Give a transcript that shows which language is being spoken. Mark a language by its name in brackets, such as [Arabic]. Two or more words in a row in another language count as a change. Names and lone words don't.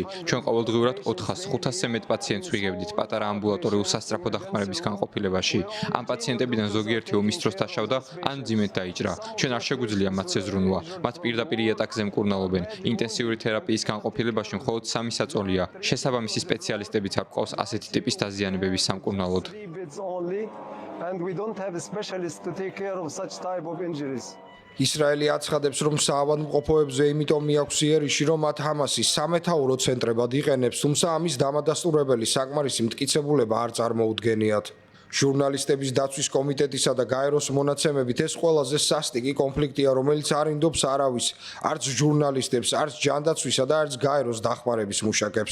[Georgian] ჩვენ ყოველდღიურად 400-500-ზე მეტ პაციენტს ვიღებდით პატარა ამბულატორიულ სასწრაფო დახმარების განყოფილებაში. ამ პაციენტებიდან ზოგიერთი ომის დროს დაშავდა ან მძიმედ დაიჭრა. ჩვენ არ შეგვიძლია მათზე ზრუნვა. მათ პირდაპირ იატაკზე მკურნალობენ. ინტენსიური თერაპიის განყოფილებაში მხოლოდ 3 საწოლია. შესაბამისი სპეციალისტებიც არ გვყავს ასეთი ტიპის დაზიანებების სამკურნალოდ. [English] And we don't have a specialist to take care of such type of injuries. [Georgian] ისრაელი აცხადებს, რომ საავადმყოფოებზე იმიტომ მიაქვს იერიში, რომ მათ ჰამასი სამეთაურო ცენტრებად იყენებს, თუმცა ამის დამადასტურებელი საკმარისი მტკიცებულება არ წარმოუდგენიათ. ჟურნალისტების დაცვის კომიტეტისა და გაეროს მონაცემებით ეს ყველაზე სასტიკი კონფლიქტია, რომელიც არ ინდობს არავის, არც ჟურნალისტებს, არც ჯანდაცვისა და არც გაეროს დახმარების მუშაკებს.